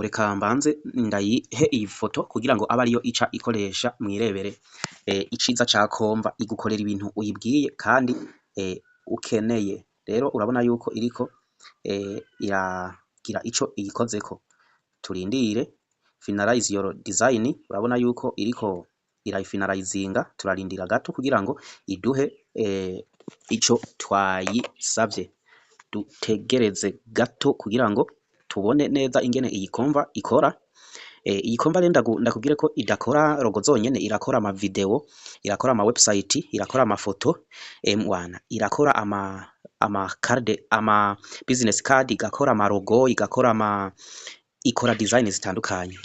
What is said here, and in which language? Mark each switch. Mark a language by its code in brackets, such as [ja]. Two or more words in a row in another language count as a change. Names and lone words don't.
[rn] Reka mbanze ndayihe iyi foto kugira ngo abe ariyo ica ikoresha. Mwirebere iciza ca komva, igukorera ibintu uyibwiye kandi ukeneye. Rero urabona yuko iriko iragira ico iyikozeko. [en] Turindire finalize your design. [rn] Urabona yuko iriko irayifinalizinga, turarindira gato kugira ngo iduhe ico twayisavye. Dutegereze gato kugira ngo tubone neza ingene iyi komva ikora. Iyi komva rero ndakubwire ko idakora logo zonyene, irakora ama video, irakora ama website, irakora amafoto, irakora ama card, ama [en] business card, [rn] igakora ama logo, ikora design zitandukanye.